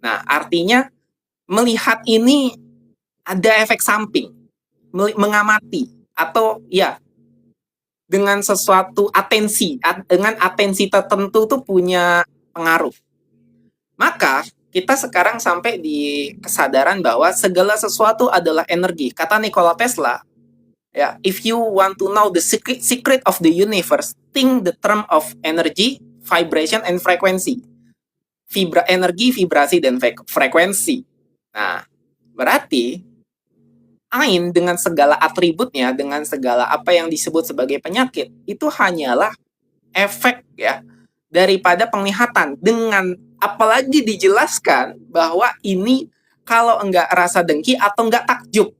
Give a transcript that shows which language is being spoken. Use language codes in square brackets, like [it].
[id] Nah, artinya melihat ini ada efek samping, mengamati atau ya dengan sesuatu dengan atensi tertentu tuh punya pengaruh. Maka kita sekarang sampai di kesadaran bahwa segala sesuatu adalah energi. Kata Nikola Tesla, ya, [en] if you want to know the secret of the universe, think the term of energy, vibration, and frequency. [id] Energi, vibrasi, dan frekuensi. Nah, berarti Ain dengan segala atributnya, dengan segala apa yang disebut sebagai penyakit, itu hanyalah efek ya daripada penglihatan, dengan apalagi dijelaskan bahwa ini kalau enggak rasa dengki atau enggak takjub.